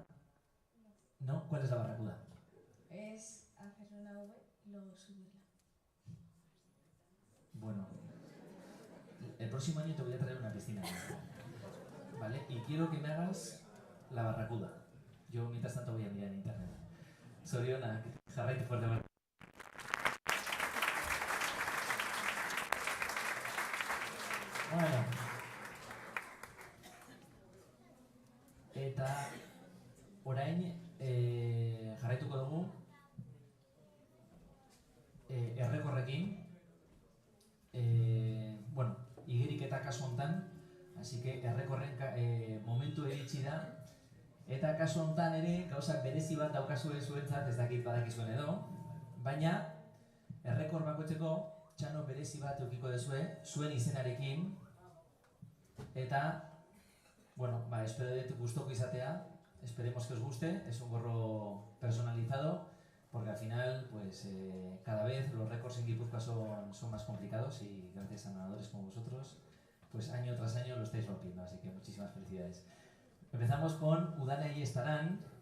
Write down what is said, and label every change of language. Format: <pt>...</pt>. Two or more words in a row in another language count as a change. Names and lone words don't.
<es>¿No? ¿Cuál es la barracuda? Es hacer una V y luego subirla. Bueno, el próximo año te voy a traer una piscina. ¿Vale? Y quiero que me hagas la barracuda. Yo mientras tanto voy a mirar en internet.</es> <eu>Soriona, jarraite fuerte.</eu> <es>Bueno.</es> <eu>Eta orain jarraituko dugu errekorrekin. Bueno, igeriketa kasu hontan,</eu> <es>así que</es> <eu>errekorren momentu iritsi da. Eta kasu hontan ere gauzak berezi bat daukazue zuentzat, ez dakit badakizuen edo, baina errekor bakoitzeko txano berezi bat edukiko duzue zuen izenarekin. Eta bueno, espero dut gustoko izatea,</eu> <es>esperemos que os guste, es un gorro personalizado, porque al final, pues cada vez los récords en Guipúzcoa son más complicados y gracias a nadadores como vosotros, pues año tras año lo estáis rompiendo, así que muchísimas felicidades. Empezamos con Udana y Estarán.</es>